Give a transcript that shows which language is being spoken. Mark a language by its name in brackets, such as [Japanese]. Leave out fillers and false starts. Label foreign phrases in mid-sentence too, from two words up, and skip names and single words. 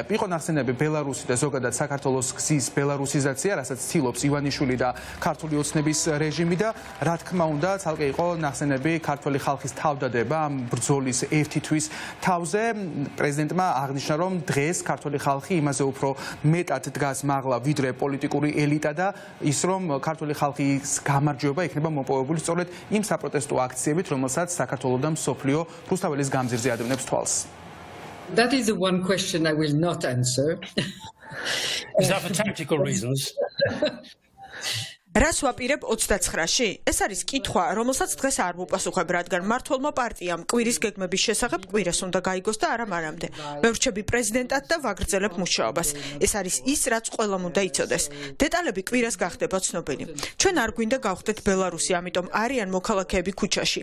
[Georgian] იყო ნახსენები ბელარუსი და ზოგადად საქართველოს გზის ბელარუსიზაცია, რასაც ცდილობს ივანიშვილი და ქართული ოცნების რეჟიმი და რა თქმა უნდა, ცალკე იყო ნახსენები ქართველი ხალხის თავდადება ამ ბრძოლის ერთი თვის თავზე. პრეზიდენტმა აღნიშნა, რომ დღეს ქართველი ხალხი იმაზე უფრო მეტად დგას მაღლა, ვიდრე პოლიტიკური ელიტა და ის, რომ ქართული ხალხის გამარჯვება იქნება მოპოვებული სწორედ იმ საპროტესტო აქციებით, რომელსაც საქართველოს და მსოფლიო რუსთაველის გამზირზე ადევნებს თვალს. [English] That is the one question I will not answer. Is that for tactical reasons? [Georgian] რას ვაპირებ 29-ში? ეს არის კითხვა, რომელსაც დღეს არ მოპასუხებ, რადგან მმართველმა პარტიამ კვირის გეგმების შესახებ კვირას უნდა გაიგოს და არა მანამდე. მე ვრჩები პრეზიდენტად და ვაგრძელებ მუშაობას. ეს არის ის, რაც ყველამ უნდა იცოდეს. დეტალები კვირას გახდება ცნობილი. ჩვენ არ გვინდა გავხდეთ ბელარუსი, ამიტომ არიან მოქალაქეები ქუჩაში.